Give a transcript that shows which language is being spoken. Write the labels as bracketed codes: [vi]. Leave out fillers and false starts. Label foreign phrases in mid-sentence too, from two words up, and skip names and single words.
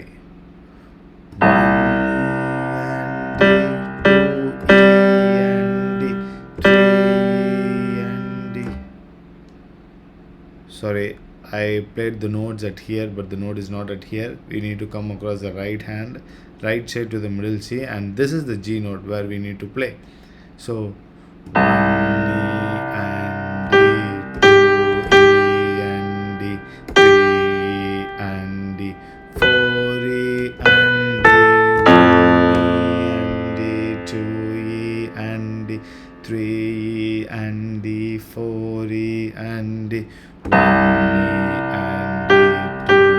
[en] 1 E and D, 2 E and D, 3 and D. Sorry, I played the notes at here, but the note is not at here. We need to come across the right hand, right side to the middle C, and this is the G note where we need to play. So 1 E and D, 2 E and D, 3 E and D, 4 E and D, 1 E and D, 2 E and D, 3 E and D, 4 E and D, 1 E and D,